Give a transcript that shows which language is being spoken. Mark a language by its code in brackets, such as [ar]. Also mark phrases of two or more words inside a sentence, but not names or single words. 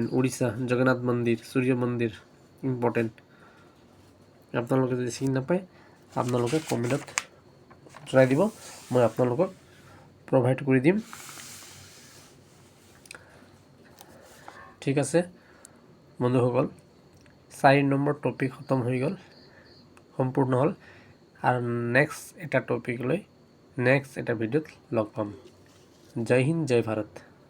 [nag] उड़ीसा जगन्नाथ मंदिर सूर्य मंदिर इम्पोर्टेंट अपना लोग चिनि नापाय अपना लोग कमेन्टत जनाई दी मैं अपना लोग प्रोभाइड कर दिम ठीक है। बंधुसकल 4 नम्बर टपिक खत्म हो गल सम्पूर्ण हल और नेक्स्ट एटा टपिक लै नेक्स्ट एटा भिडिओत लग पाम। [hi] जय हिंद जय भारत।